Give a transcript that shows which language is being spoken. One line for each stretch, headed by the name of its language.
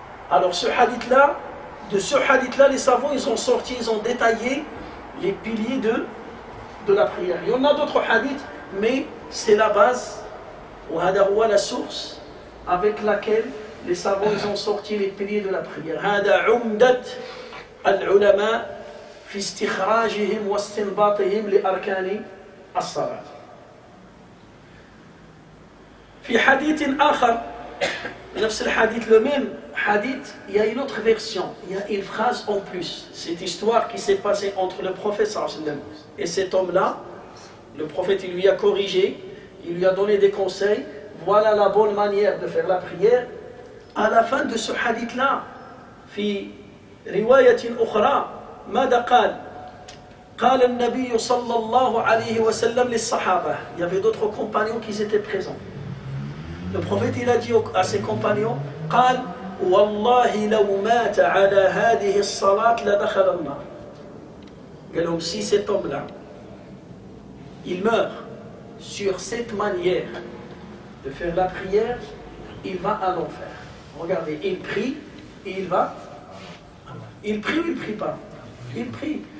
French: Alors, ce hadith-là, de ce hadith-là, les savants, ils ont sorti, ils ont détaillé les piliers de la prière. Il y en a d'autres hadiths, mais c'est la base, ou la source avec laquelle les savants ils ont sorti les piliers de la prière.
Arabic: هذا عمدة العلماء في استخراجهم واستنباطهم لأركان الصلاة. في حديث آخر نفس الحديث
French: le même hadith, il y a une autre version, il y a une phrase en plus. Cette histoire qui s'est passée entre le prophète sallallahu alayhi wa sallam et cet homme-là, le prophète il lui a corrigé, il lui a donné des conseils, voilà la bonne manière de faire la prière. À la fin de ce hadith-là,
Arabic: في رواية أخرى ماذا قال؟ قال النبي صلى الله عليه وسلم للصحابة.
French: Il y avait d'autres compagnons qui étaient présents. Le prophète il a dit à ses compagnons
Arabic: قال والله لو مات على هذه الصلاة لدخل النار. قال لهم
French: si cet homme-là il meurt sur cette manière de faire la prière, il va à l'enfer. Regardez, il prie et il va. Il prie ou il ne prie pas? Il prie.